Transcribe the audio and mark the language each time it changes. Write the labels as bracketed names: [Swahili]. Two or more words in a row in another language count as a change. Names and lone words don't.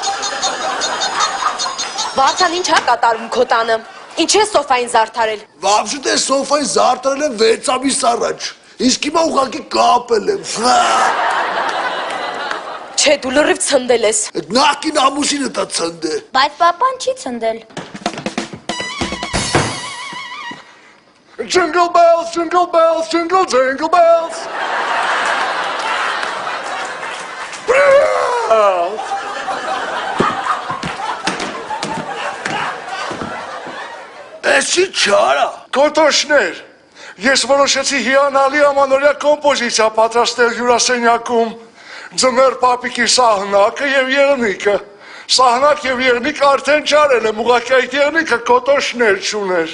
[Armenian] Վարդան ինչ ա կատարում քո տանը։ Ինչ է սոֆային զարդարել։ Վաբշուտ է սոֆային զարդարել եմ 6 ամիս առաջ, իսկ հիմա ուղղակի կապել եմ։ Չէ, դու լրիվ ցնդել ես։ Այդ նախկին ամուսինը տա ցնդե։ Բայց պապան չի ցնդել։ [English] Jingle bells, jingle bells, jingle jingle bells. [Armenian] Էսի չարա։ Կոտոշներ, ես որոշեցի հիանալի ամանորյա կոմպոզիցիա պատրաստել հյուրասենյակում, ձմեռ պապիկի սահնակը և եղնիկը։ Սահնակ և եղնիկ արդեն չարել եմ, ուղղակի այդ եղնիկը կոտոշներ չուներ։